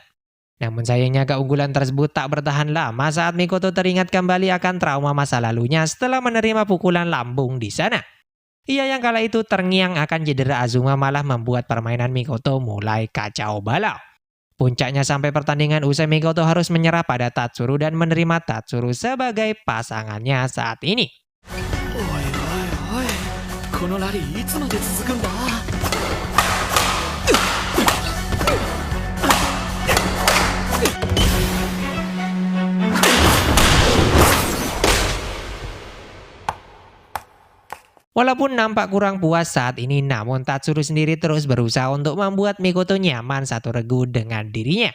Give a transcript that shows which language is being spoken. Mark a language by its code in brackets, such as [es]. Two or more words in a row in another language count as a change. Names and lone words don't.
[id] Namun sayangnya keunggulan tersebut tak bertahan lama saat Mikoto teringat kembali akan trauma masa lalunya setelah menerima pukulan lambung di sana. Ia yang kala itu terngiang akan cedera Azuma malah membuat permainan Mikoto mulai kacau balau. Puncaknya sampai pertandingan usai, Mikoto harus menyerah pada Tatsuru dan menerima Tatsuru sebagai pasangannya saat ini. [ja] おいおいおい、このラリーいつまで続くんだ。 [id] Walaupun nampak kurang puas saat ini, namun Tatsuru sendiri terus berusaha untuk membuat Mikoto nyaman satu regu dengan dirinya.